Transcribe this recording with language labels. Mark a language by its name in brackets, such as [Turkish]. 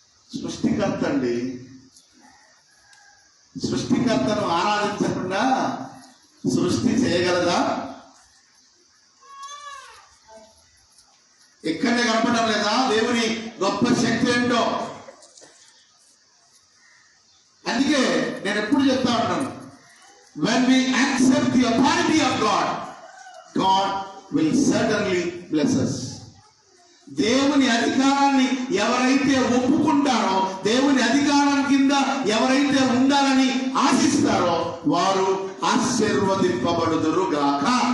[Telugu] సృష్టికర్త అండి, సృష్టికర్తను ఆరాధించకుండా సృష్టి చేయగలదా? ఎక్కడే కనపడడం లేదా దేవుని గొప్ప శక్తి ఏంటో? అందుకే నేను ఎప్పుడు చెప్తా ఉన్నాను, [English] when we accept the authority of God, God will certainly bless us. [Telugu] దేవుని అధికారాన్ని ఎవరైతే ఒప్పుకుంటారో, దేవుని అధికారం కింద ఎవరైతే ఉండాలని ఆశిస్తారో వారు ఆశీర్వదింపబడుదురు గాక.